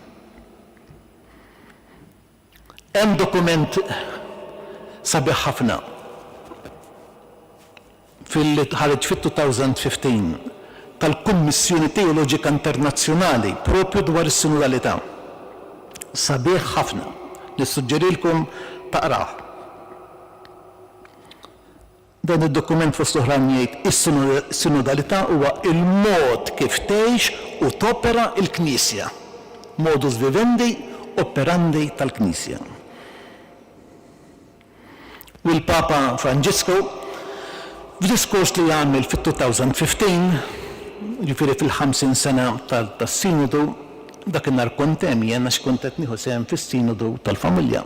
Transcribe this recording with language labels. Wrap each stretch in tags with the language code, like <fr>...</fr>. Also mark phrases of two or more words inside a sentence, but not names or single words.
<mt>Hemm dokument sabiħ ħafna ħareġ fit-2015 tal-Kummissjoni Teoloġika Internazzjonali propju dwar is-sinodalità. Sabiħ ħafna, nissuġġerilkom taqrah. Dan id-dokument fost oħrajn jgħid is-sinodalità huwa il-mod kif tgħix u topera l-Knisja.</mt> <la>Modus vivendi operandi</la> <mt>tal-Knisja. U l-Papa Franġisku f'diskors li għamel fit-2015, ġifieri fil-50 sena tas-sinodu, dakinhar kont hemm jien għax kont qed nieħu sehem fis-sinodu tal-familja.</mt>